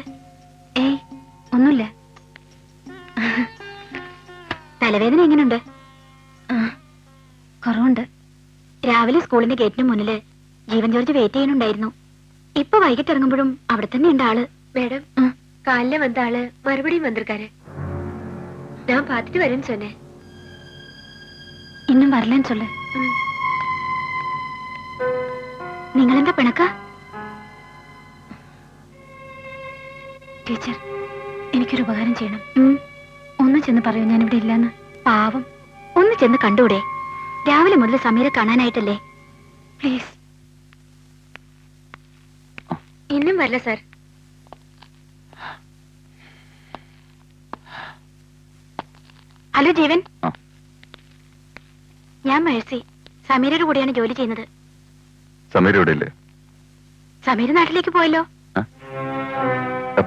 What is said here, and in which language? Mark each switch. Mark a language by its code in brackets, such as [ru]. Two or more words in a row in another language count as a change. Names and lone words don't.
[ml] ഏയ്, ഒന്നുമില്ല. തലവേദന എങ്ങനെയുണ്ട്? കുറവുണ്ട്. രാവിലെ സ്കൂളിന്റെ ഗേറ്റിന് മുന്നില് ജീവൻ ജോർജ് വെയിറ്റ് ചെയ്യുന്നുണ്ടായിരുന്നു. ഇപ്പൊ വൈകിട്ട് ഇറങ്ങുമ്പോഴും അവിടെ തന്നെ ഉണ്ട് ആള്. [ta] மேடம், காலைல வந்த ஆளு மறுபடியும் வந்திருக்காரு. நான் பார்த்துட்டு வரேன்னு சொன்னேன். இன்னும் வரலன்னு சொல்லு. [ml] നിങ്ങളെന്താ പിണക്ക? ടീച്ചർ, എനിക്കൊരു ഉപകാരം ചെയ്യണം. ഒന്ന് ചെന്ന് പറയൂ ഞാൻ ഇവിടെ ഇല്ലെന്ന്. പാവം, ഒന്ന് ചെന്ന് കണ്ടൂടെ? രാവിലെ മുതൽ സമീരെ കാണാനായിട്ടല്ലേ. പ്ലീസ്. [ta] இன்னும் வரல சார். [ml] ഹലോ ജീവൻ, ഞാൻ മേഴ്സി. സമീരയുടെ കൂടെയാണ് ജോലി ചെയ്യുന്നത്. സമീര ഇവിടെ ഇല്ലേ? സമീര നാട്ടിലേക്ക് പോയല്ലോ. എപ്പോ?